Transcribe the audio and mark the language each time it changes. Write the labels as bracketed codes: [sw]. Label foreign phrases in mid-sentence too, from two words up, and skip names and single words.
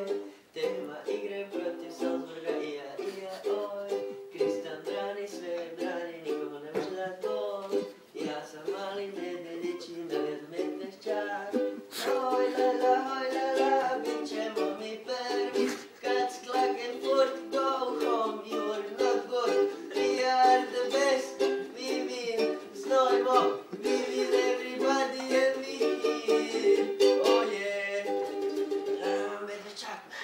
[hr] Tema igre protiv Salzburga, ija, oj. Kristan brani sve, brani, niko ne može da to. Ja sam mali medvedić i navijam Medvešćak. Hoj la, bit ćemo mi prvi. [en] Kad Klagenfurt go home, you're not good. We are the best, we win. Znojmo, we win everybody and we win. Oh yeah. Medvešćak.